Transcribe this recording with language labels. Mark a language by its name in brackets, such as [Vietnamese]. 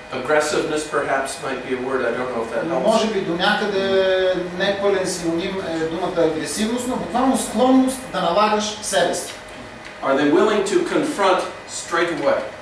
[English] Aggressiveness perhaps might be a word, I don't know if that helps. [Bulgarian] Може би до някъде непълен синоним е думата агресивност, но буквално склонност да налагаш себе си. [English] Are they willing to confront straight away?